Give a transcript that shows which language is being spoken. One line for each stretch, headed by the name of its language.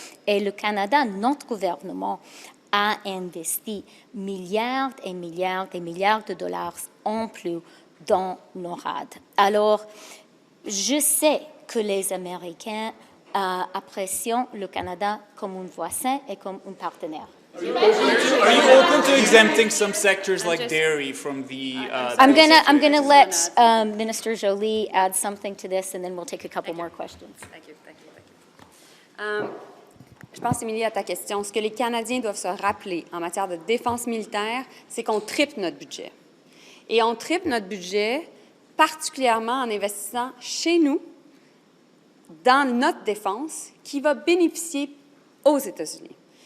French: Et le Canada, notre gouvernement, a investi milliards et milliards et milliards de dollars en plus dans NORAD. Alors, je sais que les Américains apprécient le Canada comme un voisin et comme un partenaire.
English: Are you open to exempting some sectors like dairy from the? I'm gonna let Minister Joly add something to this, and then we'll take a couple more questions. Thank you.
French: Je pense, Émilie, à ta question. Ce que les Canadiens doivent se rappeler en matière de défense militaire, c'est qu'on triple notre budget. Et on triple notre budget particulièrement en investissant chez nous dans notre défense qui va bénéficier aux États-Unis.